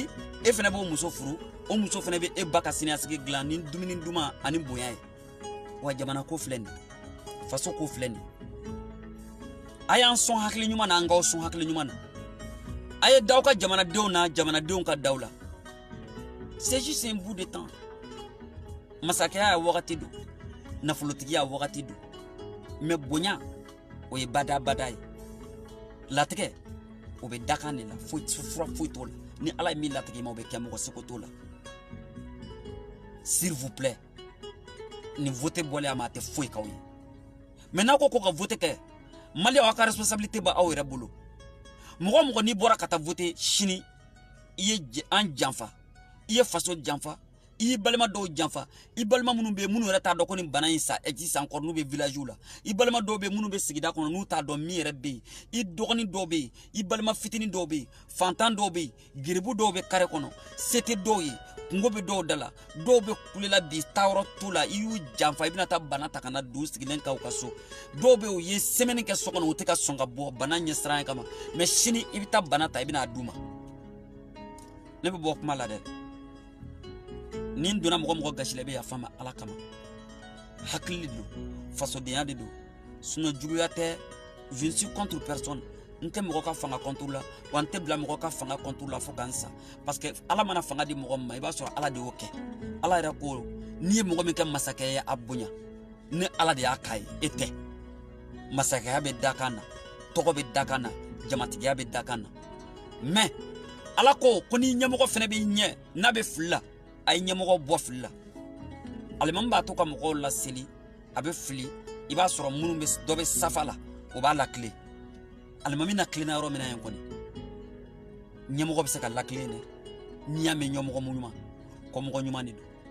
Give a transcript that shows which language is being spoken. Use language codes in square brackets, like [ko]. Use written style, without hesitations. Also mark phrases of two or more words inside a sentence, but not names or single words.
[bm] e fɛnɛ b'o muso furu o muso fɛnɛ bɛ e ba ka siniɲɛsigi dilan ni dumuni duman ani bonya ye wa jamana ko filɛ nin faso ko filɛ nin a y'an sɔn hakili ɲuman na an k'aw sɔn hakili ɲuman na a ye d'aw ka jamanadenw na jamanadenw ka daw la [fr] c'est juste un bout de temps [bm] masakɛya ya wagati don nafolotigiya wagati don mais bonya o ye bada ye latigɛ o bɛ dakan de la fura foyi t'o la ni ala ye min latigɛ ma o bɛ kɛ mɔgɔ seko t'o la [fr] s'il vous plaît [bm] ni vote bɔlen a ma a tɛ foyi k'aw ye mais n'aw ko ka vote kɛ maliyɛnw aw ka responsabilité b'a aw yɛrɛ bolo mɔgɔ mɔgɔ n'i bɔra ka taa vote sini i ye an janfa i ye faso janfa i y'i balima dɔw janfa i balima minnu bɛ yen minnu yɛrɛ t'a dɔn ko nin bana in sa [fr] existe encore [bm] n'u bɛ village la i balima dɔw bɛ yen minnu bɛ sigida kɔnɔ n'u t'a dɔn min yɛrɛ bɛ yen i dɔgɔnin dɔw bɛ yen i balima fitinin dɔw bɛ yen fantan dɔw bɛ yen geribu dɔw bɛ kare kɔnɔ se tɛ dɔw ye kungo bɛ dɔw da la dɔw bɛ kulela bi taayɔrɔ t'u la i y'u janfa i bɛna taa bana ta ka na don sigilen k'aw ka so dɔw bɛ yen u ye semaine kɛ so kɔnɔ u tɛ ka sɔn ka bɔ bana ɲɛsiranɲɛ kama mais sini i bɛ taa bana ta i bɛna a d'u ma ne bɛ bɔ kuma la dɛ ni n donna mɔgɔ gasi la i bɛ yafa n ma ala kama hakili de don fasodenya de don sinon juguya tɛ [fr] je ne suis contre personne [bm] n tɛ mɔgɔ ka fanga contre la wa n tɛ bila mɔgɔ ka fanga contre la fo k'an sa [fr] parce que [bm] ala mana fanga di mɔgɔ min ma i b'a sɔrɔ ala de y'o kɛ ala yɛrɛ ko n'i ye mɔgɔ min kɛ masakɛ ye a bonya ni ala de y'a k'a ye e tɛ masakɛya bɛ dakan na tɔgɔ bɛ dakan na jamatigiya bɛ dakan na mais ala ko n'i ɲɛmɔgɔ fɛnɛ b'i ɲɛ n'a bɛ fili la a ye ɲɛmɔgɔ bɔ fili la alimami b'a to ka mɔgɔw laseli a bɛ fili i b'a sɔrɔ minnu bɛ dɔ bɛ safa la o b'a lakile alimami na kilenna yɔrɔ min na yen kɔni ɲɛmɔgɔ bɛ se ka lakile dɛ n'i y'a mɛn ɲɛmɔgɔ ɲuman kɔmɔgɔ ɲuman de don